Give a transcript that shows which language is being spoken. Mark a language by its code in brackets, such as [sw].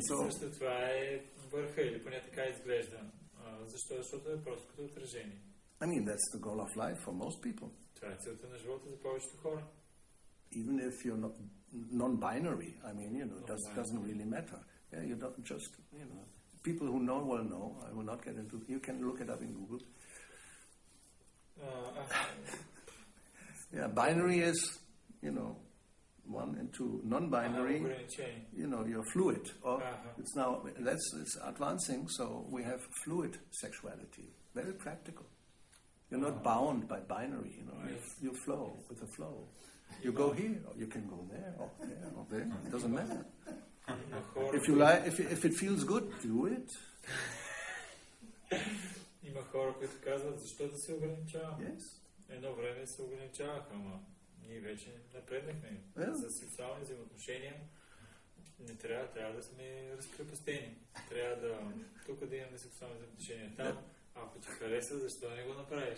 [bg] Също това е върха или поне така изглежда. Защо? Защото е просто като отражение. [en] That's the goal of life for most people. [bg] Това е целта на живота за повечето хора. [en] Even if you're not non-binary, doesn't really matter. Yeah, you don't just, people who know will know. I will not get into. You can look it up in Google. Yeah, binary is, 1 and 2. Non-binary, you're fluid. Or it's advancing. So we have fluid sexuality. Very practical. You're not bound by binary. You flow with the flow. You go here, or you can go there, or there, or there. It doesn't matter. If you like, if it feels good, do it. [bg] Има хора, които казват, защо да се ограничавам? [en] Yes. [bg] Едно време се ограничаваха, ама ние вече напреднахме. За сексуални взаимоотношения не трябва да сме разкрепостени. Трябва тук да имаме сексуални взаимоотношения. Там, ако ти хареса, защо не го направиш?